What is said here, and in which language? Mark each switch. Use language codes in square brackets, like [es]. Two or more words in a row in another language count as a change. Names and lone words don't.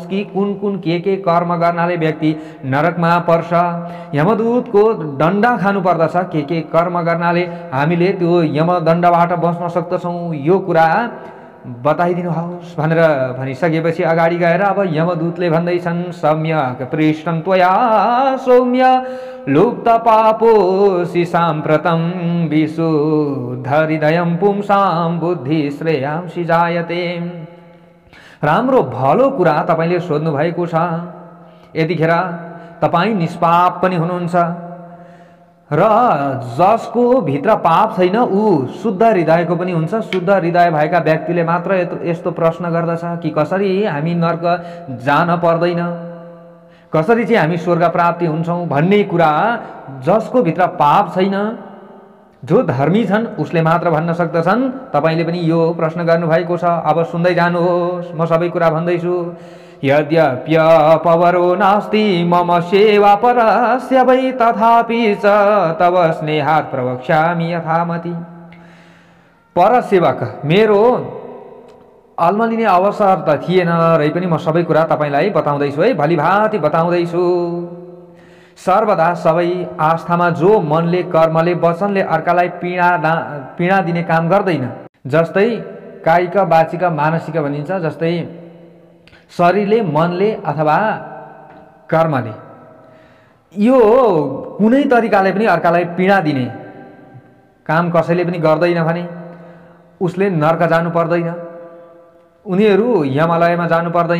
[ne] कि कुन कुन के कर्म गर्नाले व्यक्ति नरकमा पर्छ, यमदूतको दण्ड खानु पर्दछ, के कर्म गर्नाले हामीले त्यो यमदण्डबाट बच्न सक्दछौँ, यो कुरा बताइदिनुहोस् भनेर भनिसकेपछि अगाडि गएर अब यमदूतले भन्दैछन्, [sa] सम्यक पृष्ठं त्वया सौम्य लुप्त पापोऽसि साम्प्रतं विशुद्ध हृदयं पुंसां बुद्धि श्रेयांसि जायते। [ne] राम्रो भलो कुरा तपाईले सोध्नु भएको छ। यतिखेर तपाई निष्पाप पनि हुनुहुन्छ र जसको भित्र पाप छैन ऊ शुद्ध हृदयको पनि हुन्छ। शुद्ध हृदय भएका व्यक्तिले मात्र यस्तो प्रश्न गर्दछ कि कसरी हामी नर्क जान पर्दैन, कसरी चाहिँ हामी स्वर्ग प्राप्ति हुन्छौँ भन्ने कुरा जसको भित्र पाप छैन, जो धर्मी छन् उसले मात्र भन्न सक्दछन्। तपाईले पनि यो प्रश्न गर्नुभएको छ। अब सुन्दै जानुहोस्, म सबै कुरा भन्दैछु। [sa] यद्यप्यपवरो नास्ति मम सेवा परस्य वै तथापि च तव स्नेहात् प्रवक्ष्यामि यथामति। [ne] परसेवक मेरो अल्मलिने अवसर त थिएन रै पनि म सबै कुरा तपाईलाई बताउँदैछु है, भलिभाँति बताउँदैछु। सर्वदा सबै आस्थामा जो मनले कर्मले वचनले अर्कालाई पीडा दिने काम गर्दैन, जस्तै कायिक वाचिक मानसिक भनिन्छ, जस्तै शरीरले मनले अथवा कर्मले यो कुनै तरिकाले पनि अर्कालाई पीडा दिने काम कसैले पनि गर्दैन भने उसले नर्क जानु पर्दैन, उनीहरू यमलयमा जानु पर्दैन।